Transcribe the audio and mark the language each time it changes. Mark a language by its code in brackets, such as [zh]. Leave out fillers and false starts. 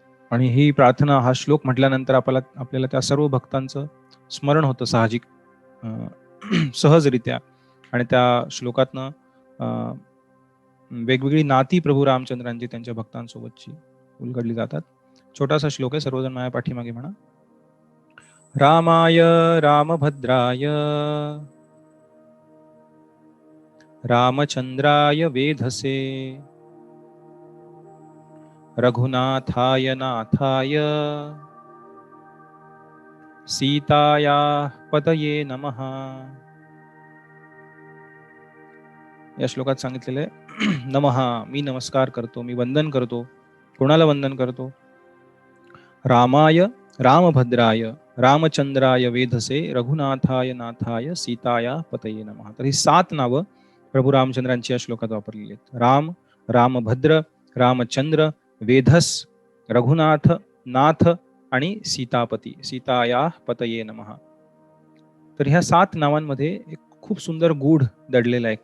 [mr] आणि ही प्रार्थना, हा श्लोक म्हटल्यानंतर आपल्याला त्या सर्व भक्तांचं स्मरण होतं साहजिक सहजरित्या. आणि त्या श्लोकातनं वेगवेगळी नाती प्रभू रामचंद्रांची त्यांच्या भक्तांसोबतची उलगडली जातात. छोटासा श्लोक आहे, सर्वजण माझ्या पाठीमागे म्हणा. [sa] रामाय रामभद्राय रामचंद्राय वेधसे रघुनाथाय नाथाय सीताया पतये नमः. [mr] या श्लोकात सांगितलेलं आहे नमः, मी नमस्कार करतो, मी वंदन करतो. कोणाला वंदन करतो? [sa] रामाय रामभद्राय रामचंद्राय वेधसे रघुनाथाय नाथाय सीताया पतये नमः. [mr] तर ही 7 नावं प्रभू रामचंद्रांची या श्लोकात वापरलेली आहेत. राम, रामभद्र, रामचंद्र, वेधस, रघुनाथ, नाथ आणि सीतापती, सीताया पतये नमः. तर ह्या 7 नावांमध्ये एक खूप सुंदर गूढ दडलेलं आहे.